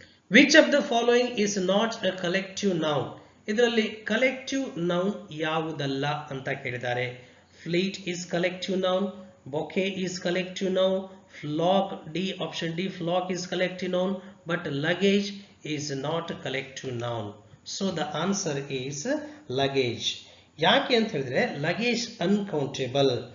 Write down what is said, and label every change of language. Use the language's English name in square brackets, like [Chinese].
[English] Which of the following is not a collective noun? [Kannada] ಇದರಲ್ಲಿ collective noun ಯಾವುದಲ್ಲ ಅಂತ ಕೇಳಿದ್ದಾರೆ. [English] Fleet is collective noun, bouquet is collective noun, flock, D option D, flock is collective noun, but luggage is not a collective noun. So the answer is luggage. [Kannada] ಯಾಕೆ ಅಂತ ಹೇಳಿದ್ರೆ [English] luggage uncountable.